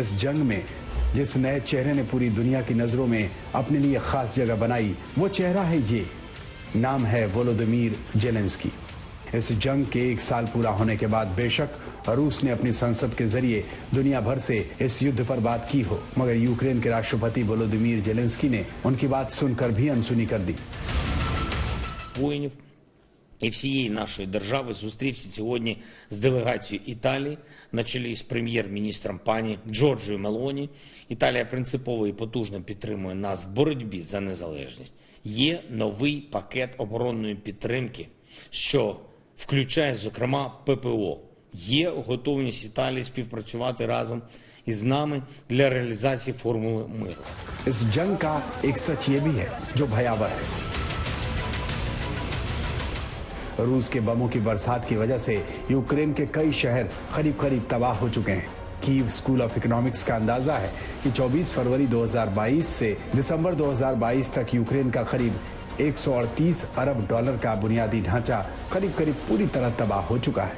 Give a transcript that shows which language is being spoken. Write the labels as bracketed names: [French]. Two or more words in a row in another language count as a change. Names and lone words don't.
[Hindi] इस जंग में जिस नए चेहरे ने पूरी दुनिया की नजरों में अपने लिए खास जगह बनाई, वो चेहरा है ये, नाम है वोलोदिमीर जेलेंस्की। इस जंग के 1 साल पूरा होने के बाद बेशक रूस ने अपनी संसद के जरिए दुनिया भर से इस युद्ध पर बात की हो, मगर यूक्रेन के राष्ट्रपति वोलोदिमीर जेलेंस्की ने उनकी बात सुनकर भी अनसुनी कर दी। [Ukrainian] І всієї нашої держави зустрівся сьогодні з делегацією Італії на чолі з прем'єр-міністром пані Джорджією Мелоні. Італія принципово і потужно підтримує нас в боротьбі за незалежність. Є новий пакет оборонної підтримки, що включає, зокрема, ППО. Є готовність Італії співпрацювати разом із нами для реалізації формули миру. [Hindi] इस जंग का एक सच ये भी है जो भयावह है। रूस के बमों की बरसात की वजह से यूक्रेन के कई शहर करीब तबाह हो चुके हैं। कीव स्कूल ऑफ इकोनॉमिक्स का अंदाजा है कि 24 फरवरी 2022 से दिसंबर 2022 तक यूक्रेन का करीब 138 अरब डॉलर का बुनियादी ढांचा करीब करीब पूरी तरह तबाह हो चुका है।